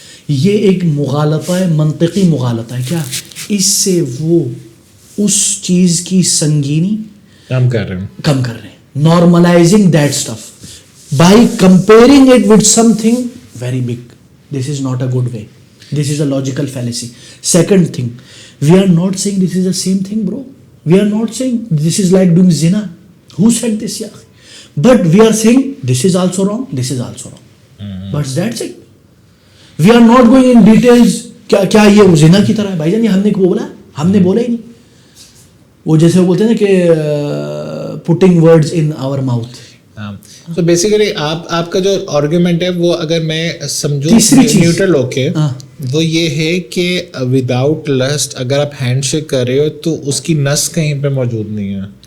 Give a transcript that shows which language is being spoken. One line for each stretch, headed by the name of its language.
Urdu: یہ ایک مغالطہ ہے, منطقی مغالطہ ہے. کیا اس سے وہ اس چیز کی سنگینی کم کر رہے ہیں,
English: normalizing that stuff by comparing it with something very big. This is not a good way. This is a logical fallacy. Second thing, we are not saying this is the same thing, bro. We are not saying this is like doing zina. Who said this, yaar? But we are saying this is also wrong, this is also wrong. But that's it. We are not going in details.
Urdu: کیا یہ زنا کی طرح ہے بھائی جان, یہ ہم نے بولا, ہم نے بولا ہی نہیں. وہ جیسے وہ بولتے ہیں نا کہ
English: putting words in our mouth. So basically
Urdu: آپ کا جو آرگیومنٹ ہے وہ اگر میں سمجھوں نیوٹرل ہو کے, وہ یہ ہے کہ
English: without list
Urdu: اگر آپ ہینڈ شیک کر رہے ہو تو اس کی نس کہیں پہ موجود نہیں ہے.